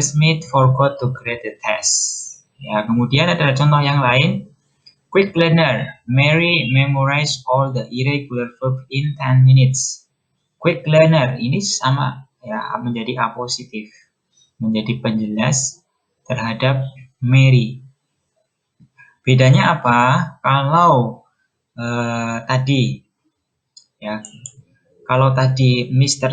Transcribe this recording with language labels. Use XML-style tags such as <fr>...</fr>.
<en>Smith forgot to grade the test.</en> <id>Ya, kemudian ada contoh yang lain.</id> <en>Quick learner, Mary memorized all the irregular verb in 10 minutes. Quick learner</en> <id>ini sama ya, menjadi appositif, menjadi penjelas terhadap Mary. Bedanya apa? Kalau tadi ya, kalau tadi Mr.</id>